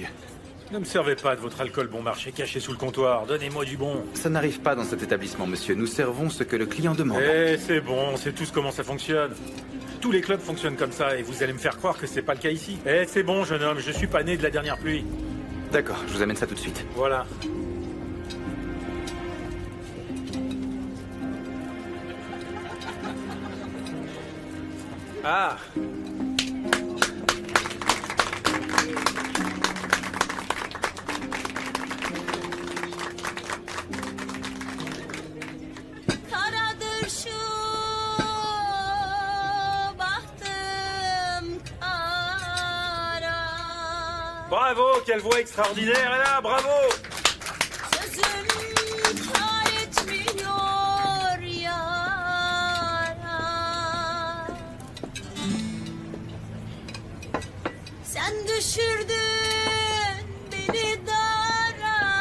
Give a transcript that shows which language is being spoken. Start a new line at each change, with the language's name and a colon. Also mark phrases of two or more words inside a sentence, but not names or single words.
French: Ne me servez pas de votre alcool bon marché caché sous le comptoir. Donnez-moi du bon. Ça n'arrive pas dans cet établissement, monsieur. Nous servons ce que le client demande. Eh, c'est bon, c'est tous comment ça fonctionne. Tous les clubs fonctionnent comme ça et vous allez me faire croire que c'est pas le cas ici. Eh, c'est bon, jeune homme, je suis pas né de la dernière pluie. D'accord, je vous amène ça tout de suite. Voilà. Ah!
Turkish: Karadır şu bahtım kara.
French: Bravo, quelle voix extraordinaire, elle a, bravo!
Turkish: Sözüm kar etmiyor yara. Sen düşürdün beni dara.